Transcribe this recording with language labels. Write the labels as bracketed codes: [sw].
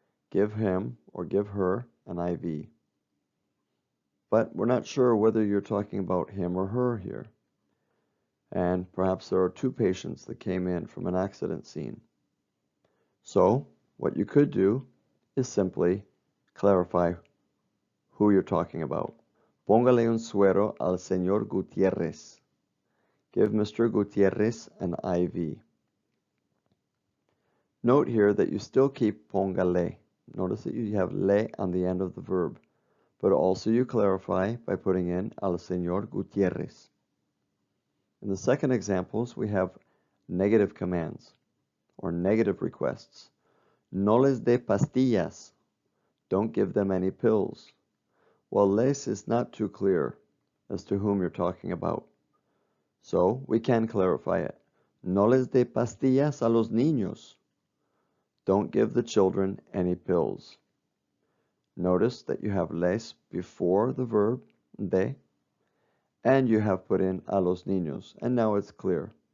[en] Give him or give her an IV. But we're not sure whether you're talking about him or her here. And perhaps there are two patients that came in from an accident scene. So, what you could do is simply clarify who you're talking about. [es] Póngale un suero al señor Gutiérrez. [en] Give Mr. Gutierrez an IV. Note here that you still keep póngale. Notice that you have le on the end of the verb, but also you clarify by putting in [es] al señor Gutierrez. [en] In the second examples, we have negative commands or negative requests. [es] No les dé pastillas. [en] Don't give them any pills. Well, les is not too clear as to whom you're talking about. So we can clarify it. [es] No les dé pastillas a los niños. [en] Don't give the children any pills. Notice that you have les before the verb de, and you have put in [es] a los niños, [en] and now it's clear.